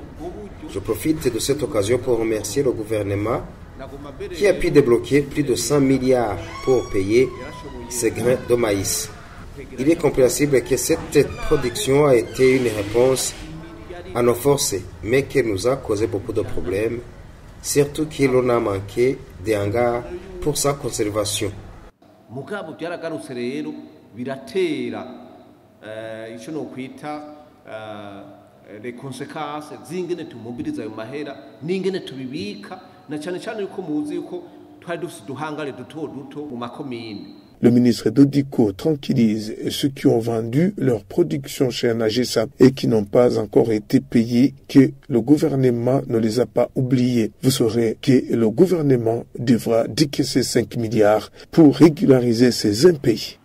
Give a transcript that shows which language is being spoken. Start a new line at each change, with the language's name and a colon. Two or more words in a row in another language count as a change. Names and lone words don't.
French: Je profite de cette occasion pour remercier le gouvernement qui a pu débloquer plus de 100 milliards pour payer ces grains de maïs. Il est compréhensible que cette production a été une réponse à nos forces, mais qu'elle nous a causé beaucoup de problèmes, surtout qu'il en a manqué des hangars pour sa conservation.
Rundi: Mugabo byaragarutse rero biratera ico no kwita
French: les conséquences
Rundi: zingene tumubiriza ayo mahera n'ingene tubibika na cyane cyane yuko muzi yuko twari dufite duhangare duto mu makomine.
French: Le ministre Dodiko tranquillise ceux qui ont vendu leur production chez Anagesa et qui n'ont pas encore été payés que le gouvernement ne les a pas oubliés. Vous saurez que le gouvernement devra décaisser 5 milliards pour régulariser ces impayés.